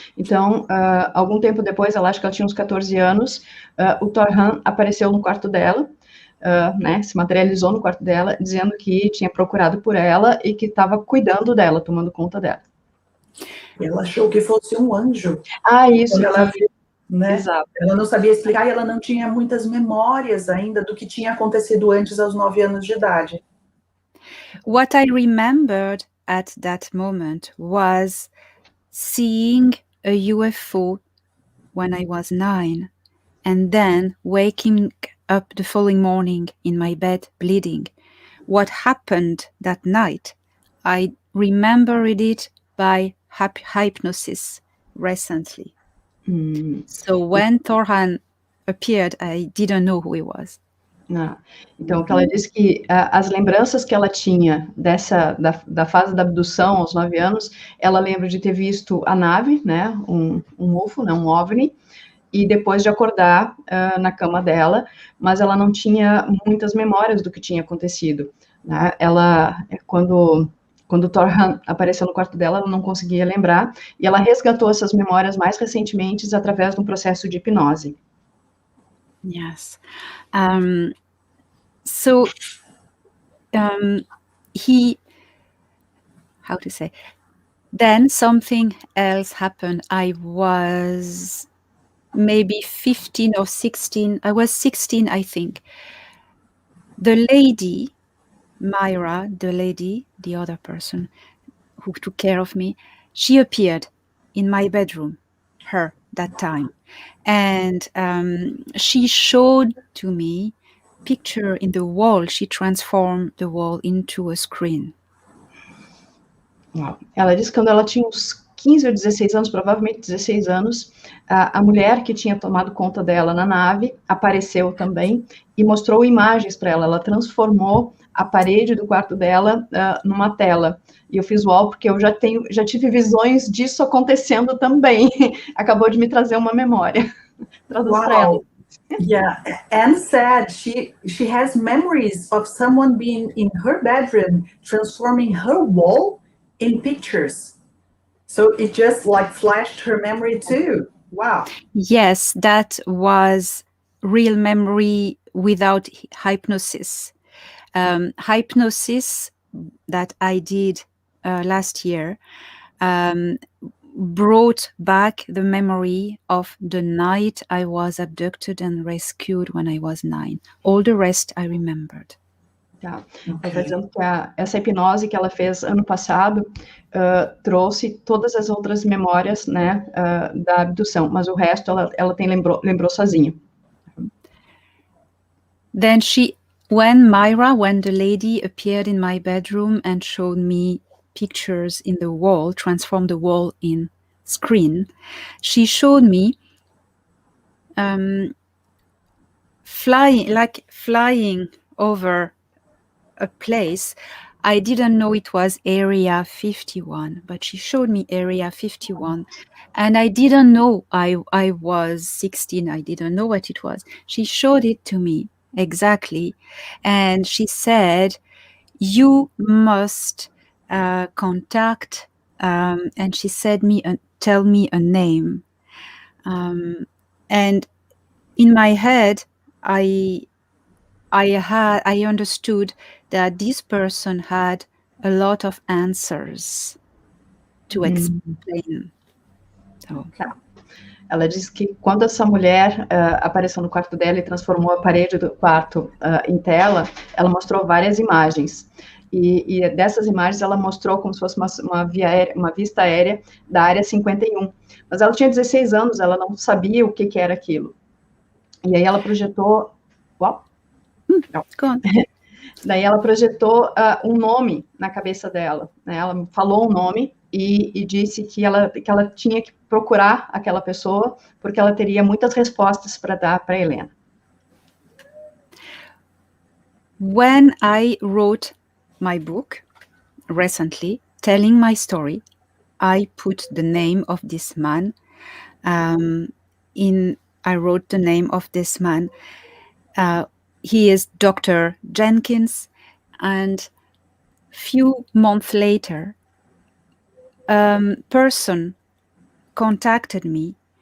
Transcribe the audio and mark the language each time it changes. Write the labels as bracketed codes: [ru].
[pt] Então, algum tempo depois, ela acha que ela tinha uns 14 anos, o Thorhan apareceu no quarto dela, né, se materializou no quarto dela, dizendo que tinha procurado por ela e que estava cuidando dela, tomando conta dela. Ela achou que fosse um anjo. Isso. Ela viu, né? Exato. Ela não sabia explicar e ela não tinha muitas memórias ainda do que tinha acontecido antes aos 9 anos de idade. [en] What I remembered at that moment was seeing a UFO when I was 9, and then waking up the following morning in my bed bleeding. What happened that night, I remembered it by hypnosis recently. So when Thorhan appeared, I didn't know who he was. [pt] Então, que ela disse que as lembranças que ela tinha da fase da abdução aos 9 anos, ela lembra de ter visto a nave, né, um UFO, né, um OVNI, e depois de acordar na cama dela, mas ela não tinha muitas memórias do que tinha acontecido, né? Ela, quando Thorhan apareceu no quarto dela, ela não conseguia lembrar, e ela resgatou essas memórias mais recentemente através de um processo de hipnose. [en] Yes. So how to say, then something else happened. I was maybe 15 or 16. I was 16, I think. The lady, Myra, the other person who took care of me, she appeared in my bedroom, that time. And she showed to me picture in the wall. She transformed the wall into a screen. [pt] Uau. Ela disse que quando ela tinha uns 15 ou 16 anos, provavelmente 16 anos, a mulher que tinha tomado conta dela na nave apareceu também e mostrou imagens para ela. Ela transformou a parede do quarto dela numa tela. E eu fiz uau, porque eu já tive visões disso acontecendo também. Acabou de me trazer uma memória. Traduz para ela. [en] Yeah, Anne said she has memories of someone being in her bedroom, transforming her wall in pictures. So it just like flashed her memory too. Wow. Yes, that was real memory without hypnosis. Hypnosis that I did last year brought back the memory of the night I was abducted and rescued when I was 9. All the rest I remembered. [pt] Tá. Ela está dizendo que essa hipnose que ela fez ano passado trouxe todas as outras memórias, né, da abdução, mas o resto ela lembrou sozinha. [en] Then when the lady appeared in my bedroom and showed me pictures in the wall, transformed the wall in screen, she showed me flying over a place. I didn't know it was Area 51, but she showed me Area 51, and I didn't know I was 16. I didn't know what it was. She showed it to me exactly, and she said, "You must contact," and she said tell me a name, and in my head, I understood that this person had a lot of answers to explain. So. [pt] Ela disse que quando essa mulher apareceu no quarto dela e transformou a parede do quarto em tela, ela mostrou várias imagens. E dessas imagens ela mostrou como se fosse uma vista aérea da área 51. Mas ela tinha 16 anos, ela não sabia o que era aquilo. E aí ela projetou... Daí ela projetou um nome na cabeça dela, né? Ela falou um nome e disse que ela tinha que procurar aquela pessoa, porque ela teria muitas respostas para dar para Helena. [en] When I wrote my book recently, telling my story, I put the name of this man. I wrote the name of this man. He is Dr. Jenkins, and few months later, a person contacted me.